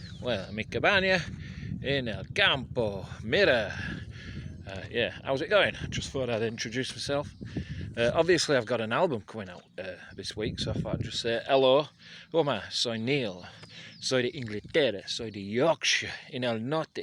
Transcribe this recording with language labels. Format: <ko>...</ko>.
<es>Well, a mi cabaña en el campo.</es> <en>Mira. Yeah, how's it going? Just thought I'd introduce myself. Obviously, I've got an album coming out this week, so I thought I'd just say hello.</en> <es>Hola, soy Neil. Soy de Inglaterra, soy de Yorkshire, en el norte.</es>